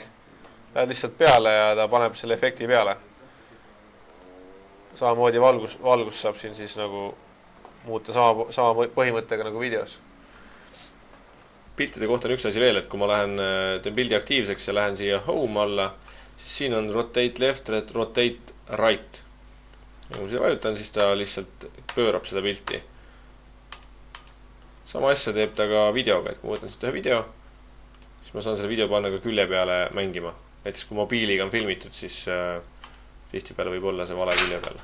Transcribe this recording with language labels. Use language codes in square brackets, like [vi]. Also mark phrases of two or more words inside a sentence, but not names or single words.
[et] Lähed lihtsalt peale ja ta paneb selle efekti peale. Samamoodi valgus saab siin siis nagu muuta sama põhimõttega nagu videos. Piltide kohta on üks asi veel, et kui ma teen pildi aktiivseks ja lähen siia home alla, siis siin on [en] rotate left, rotate right. [et] Ja kui siia vajutan, siis ta lihtsalt pöörab seda pilti. Sama asja teeb ta ka videoga, et kui ma võtan siit ühe video, siis ma saan selle video panna ka külje peale mängima. Näiteks kui mobiiliga on filmitud, siis tihtipeale võib olla see vale külje peal.